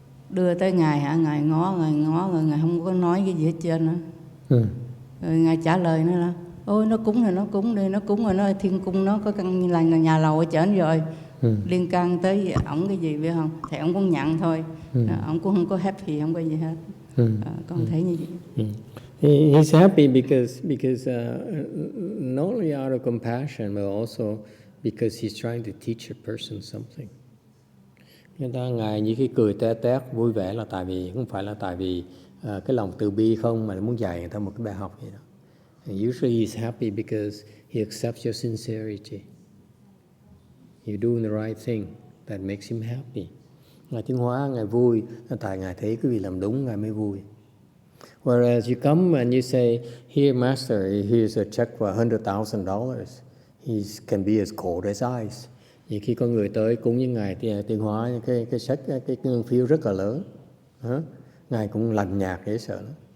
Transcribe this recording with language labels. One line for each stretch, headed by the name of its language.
Vietnamese: Đưa tới Ngài Ngài ngó rồi Ngài không có nói cái gì hết trơn nữa. Rồi Ngài trả lời nó là ôi nó cúng rồi, nó cúng đi, nó cúng rồi, nó thiên cung nó có căn là nhà lầu ở trển rồi, liên can tới ổng cái gì biết không, thì ổng cũng nhận thôi, ổng cũng không có happy, không có gì hết. Con thấy như vậy.
English: He's happy because not only out of compassion but also because he's trying to teach a person something.
Vietnamese: Ngài như cái cười té tét vui vẻ là tại vì không phải là tại vì cái lòng từ bi không, mà muốn dạy người ta một cái bài học gì đó.
English: And usually he's happy because he accepts your sincerity. You're doing the right thing that makes him happy.
Vietnamese: Ngài tiến hóa, Ngài vui tại Ngài thấy cái gì làm đúng Ngài mới vui.
English: Whereas you come and you say, here Master, here's a check for $100,000. He can be as cold as ice.
Vietnamese: Thì khi có người tới cúng với Ngài tiến hóa cái sách, cái ngân phiếu rất là lớn, Ngài cũng lạnh nhạt dễ sợ lắm.